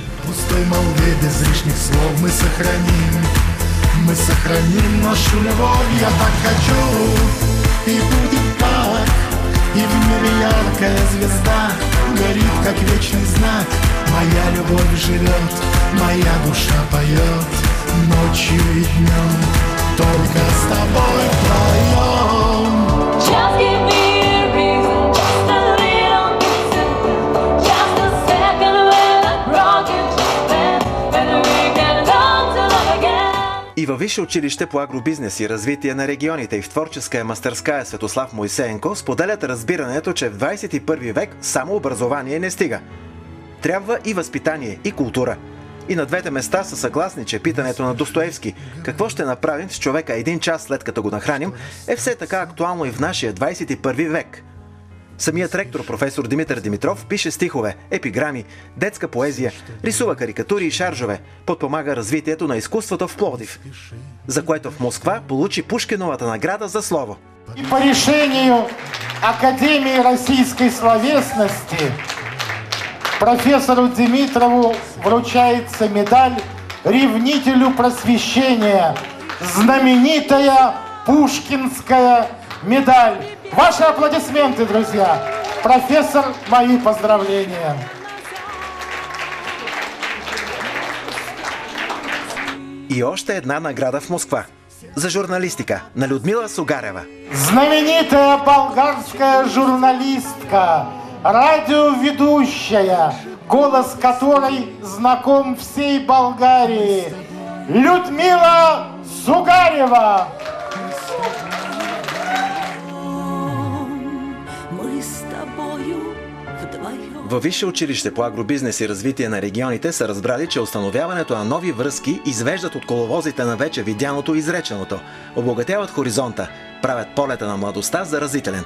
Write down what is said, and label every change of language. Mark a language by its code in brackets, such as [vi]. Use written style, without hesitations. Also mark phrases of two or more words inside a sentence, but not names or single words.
[ru] Пустой молве без лишних слов мы сохраним нашу любовь, я так хочу, и будет так, и в небе яркая звезда горит, как вечный знак. Моя любовь живет, моя душа поет, ночью и днем, только с тобой вдвоем. [en] Just give me a reason, just a little reason, just a second when I'm broken to bed, and we can learn to love again. [bg] И във Висше училище по агробизнес и развитие на регионите и в творческа мастерская Светослав Моисеенко споделят разбирането, че в 21 век само образование не стига. Трябва и възпитание, и култура. И на двете места са съгласни, че питането на Достоевски какво ще направим с човека един час след като го нахраним е все така актуално и в нашия 21 век. Самият ректор професор Димитър Димитров пише стихове, епиграми, детска поезия, рисува карикатури и шаржове, подпомага развитието на изкуството в Пловдив, за което в Москва получи Пушкиновата награда за слово. [ru] И по решению Академии российской словесности профессору Димитрову вручается медаль «Ревнителю просвещения», знаменитая Пушкинская медаль. Ваши аплодисменты, друзья! Профессор, мои поздравления! [bg] И още една награда в Москва. За журналистика на Людмила Сугарева. [ru] Знаменитая болгарская журналистка, радиоведущая, голос которой знаком всей Болгарии, Людмила Сугарева. [bg] Във Висше училище по агробизнес и развитие на регионите са разбрали, че установяването на нови връзки извеждат от коловозите на вече видяното и изреченото, обогатяват хоризонта, правят полета на младостта заразителен.